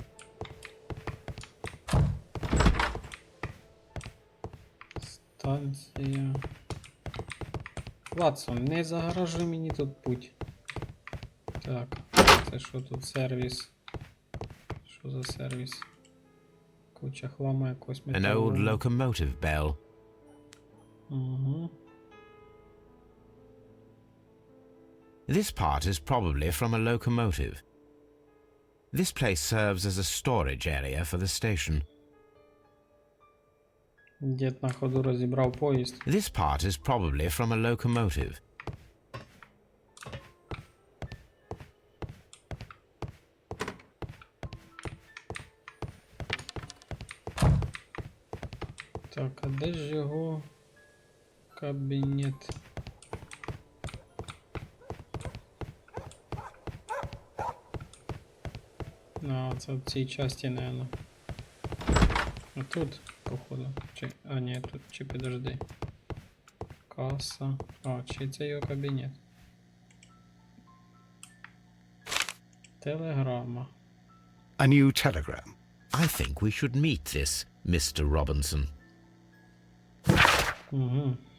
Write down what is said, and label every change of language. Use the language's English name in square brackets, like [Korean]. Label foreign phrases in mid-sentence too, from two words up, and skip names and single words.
[Ukrainian] Станція. Ватсон, не загоражуй мені тут путь. Так, це що тут сервіс? Що за сервіс? Куча хлама якось [English] An [Ukrainian] металу. [English] old locomotive bell. [Ukrainian] Угу. [English] This part is probably from a locomotive. This place serves as a storage area for the station. [Ukrainian] Дід на ходу розібрав поїзд. [English] This part is probably from a locomotive. [Ukrainian] Так, а де ж його кабінет? А, це в цій часті, наверное. А тут, походу. Чи... А, ні, тут, чи підожди. Каса. А, чи це його кабінет? Телеграма. [English] A new telegram. I think we should meet this Mr. Robinson. [Ukrainian] Угу.